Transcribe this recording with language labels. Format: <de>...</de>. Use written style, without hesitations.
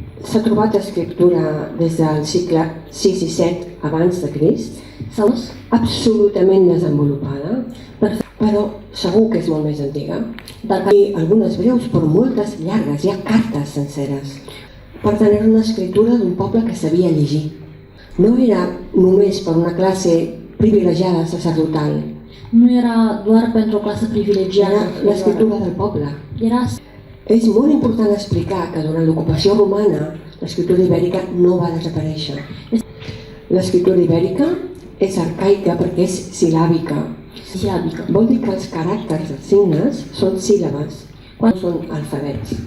<ca>S'ha trobat escriptura des del segle VI i VII abans de Crist, absolutament desenvolupada, però segur que és molt més antiga. I algunes breus, però moltes llargues, hi ha cartes senceres. Per tenir una escriptura d'un poble que sabia llegir. No era només per una classe privilegiada sacerdotal.</ca> <ro>Nu era doar pentru o clasă privilegiată.</ro> <ca>Era l'escriptura del poble. És molt important explicar que durant l'ocupació romana l'escriptura ibèrica no va desaparèixer. L'escriptura ibèrica és arcaica perquè és silàbica. Vol dir que els caràcters, els signes, són síl·labes, quan són alfabets.</ca>